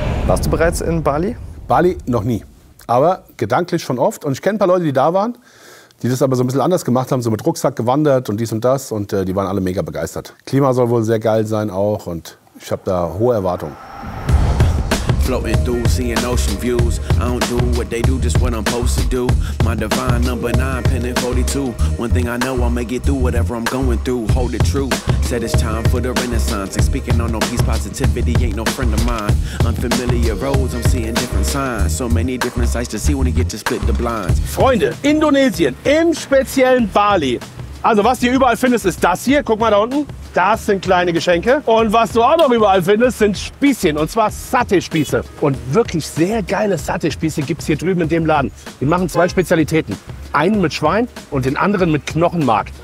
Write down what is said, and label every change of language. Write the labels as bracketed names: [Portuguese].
[German] Warst du bereits in Bali? Bali noch nie, aber gedanklich schon oft. Und ich kenne ein paar Leute, die da waren, die das aber so ein bisschen anders gemacht haben, so mit Rucksack gewandert und dies und das. Und die waren alle mega begeistert. Klima soll wohl sehr geil sein auch und ich habe da hohe Erwartungen. [English] Floating through, seeing ocean views. I don't do what they do, just what I'm supposed to do. My divine number 9, penning 42. One thing I know, I'll make it through whatever I'm going through. Hold it true. Said it's time for the renaissance. Ain't speaking on no peace positivity, ain't no friend of mine. Unfamiliar roads, I'm seeing different signs. So many different sights to see when you get to split the blinds. [German] Freunde, Indonesien, im speziellen Bali. Also was du überall findest, ist das hier. Guck mal da unten. Das sind kleine Geschenke. Und was du auch noch überall findest, sind Spießchen. Und zwar Satay-Spieße. Und wirklich sehr geile Satay-Spieße gibt es hier drüben in dem Laden. Die machen zwei Spezialitäten. Einen mit Schwein und den anderen mit Knochenmark.